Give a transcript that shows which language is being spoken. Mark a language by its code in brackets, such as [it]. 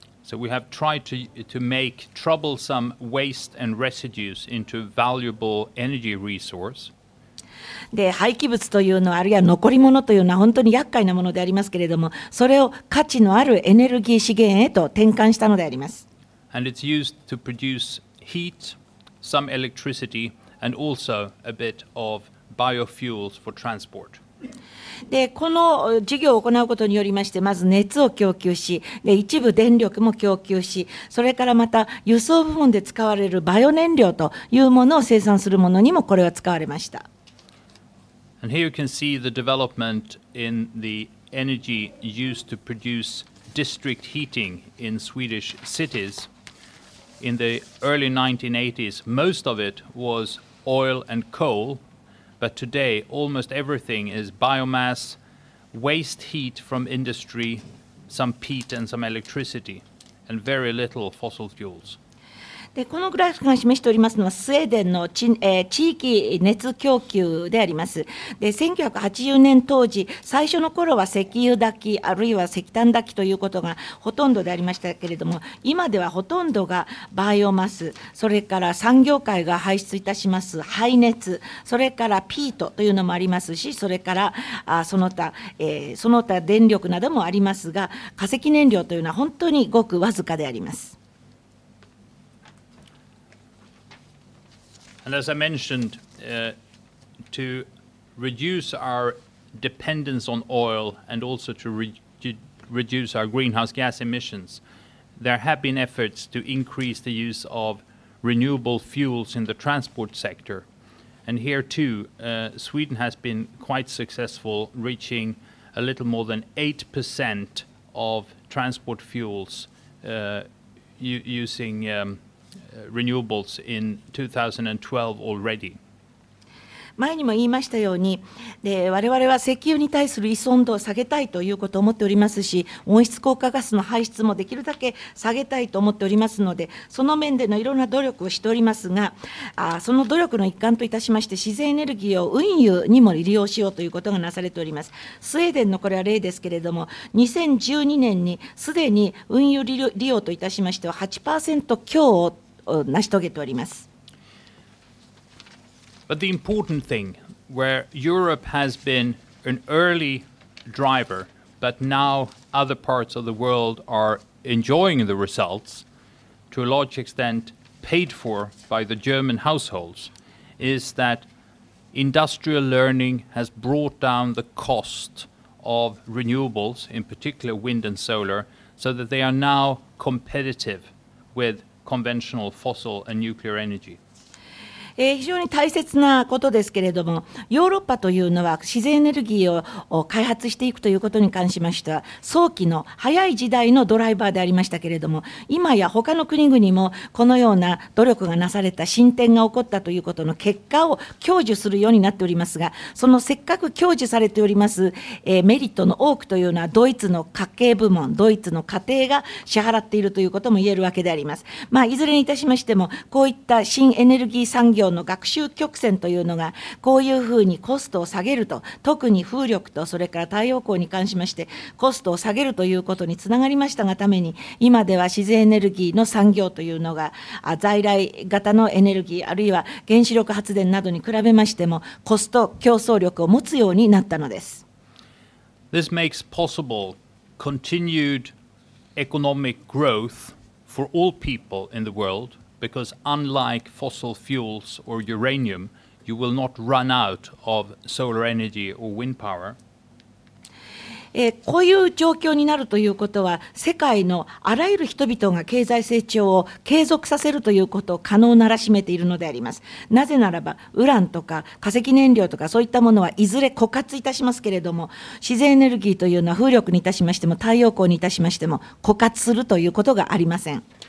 [en] So we have tried to make troublesome waste and residues into valuable energy resource. [ja] で廃棄物というのはあるいは残り物というのは本当に厄介なものでありますけれども、それを価値のあるエネルギー資源へと転換したのであります。 [en] And it's used to produce heat, some electricity, and also a bit of biofuels for transport. [ja] でこの事業を行うことによりまして、まず熱を供給し、で一部電力も供給し、それからまた輸送部門で使われるバイオ燃料というものを生産するものにもこれは使われました。 [en] And here you can see the development in the energy used to produce district heating in Swedish cities. In the early 1980s, most of it was oil and coal, but today almost everything is biomass, waste heat from industry, some peat and some electricity, and very little fossil fuels. [ja] でこのグラフが示しておりますのはスウェーデンの地域熱供給であります。で1980年当時、最初の頃は石油炊きあるいは石炭炊きということがほとんどでありましたけれども、今ではほとんどがバイオマス、それから産業界が排出いたします排熱、それからピートというのもありますし、それからその他電力などもありますが、化石燃料というのは本当にごくわずかであります。 [en] And as I mentioned, to reduce our dependence on oil and also to reduce our greenhouse gas emissions, there have been efforts to increase the use of renewable fuels in the transport sector. And here too, Sweden has been quite successful, reaching a little more than 8% of transport fuels using renewables in 2012 already. [ja] 前にも言いましたように、我々は石油に対する依存度を下げたいということを思っておりますし、温室効果ガスの排出もできるだけ下げたいと思っておりますので、その面でのいろんな努力をしておりますが、その努力の一環といたしまして、自然エネルギーを運輸にも利用しようということがなされております。スウェーデンのこれは例ですけれども、2012年にすでに運輸利用といたしましては 8% 強を成し遂げております。 [en] But the important thing, where Europe has been an early driver, but now other parts of the world are enjoying the results, to a large extent paid for by the German households, is that industrial learning has brought down the cost of renewables, in particular wind and solar, so that they are now competitive with conventional fossil and nuclear energy. [ja] 非常に大切なことですけれども、ヨーロッパというのは自然エネルギーを開発していくということに関しましては、早期の早い時代のドライバーでありましたけれども、今や他の国々もこのような努力がなされた、進展が起こったということの結果を享受するようになっておりますが、そのせっかく享受されております、メリットの多くというのは、ドイツの家計部門、ドイツの家庭が支払っているということも言えるわけであります。いずれにいたしましても、こういった新エネルギー産業の学習曲線というのがこういうふうにコストを下げると、特に風力とそれから太陽光に関しましてコストを下げるということにつながりましたがために、今では自然エネルギーの産業というのが在来型のエネルギーあるいは原子力発電などに比べましてもコスト競争力を持つようになったのです。 [en] This makes possible continued economic growth for all people in the world, because unlike fossil fuels or uranium, you will not run out of solar energy or wind power. [ja] こういう状況になるということは、世界のあらゆる人々が経済成長を継続させるということを可能ならしめているのであります。なぜならば、ウランとか化石燃料とかそういったものはいずれ枯渇いたしますけれども、自然エネルギーというのは風力にいたしましても太陽光にいたしましても枯渇するということがありません。